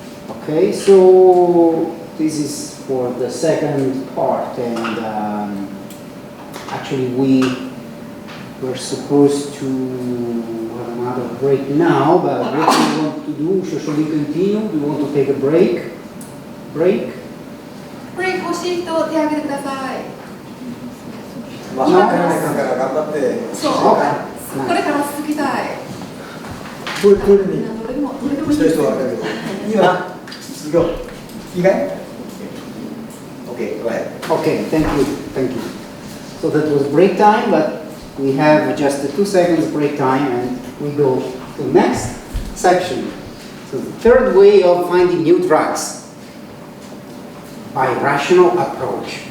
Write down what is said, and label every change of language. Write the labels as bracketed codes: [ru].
[en] Okay, so this is for the second part, and actually we were supposed to have another break now, but what do you want to do? Shall we continue? Do you want to take a break? Break? [ja] ブレイク欲しい人手を挙げてください。まあ、今から頑張って。そう。これから続きたい。トイレにどれでもしたい人はあれだけど、いいわな。続きよう。いいかい ？ [en] Okay, go ahead. Okay, thank you. So that was break time, but we have just a 2 seconds break time, and we go to the next section. So the third way of finding new drugs, by rational approach.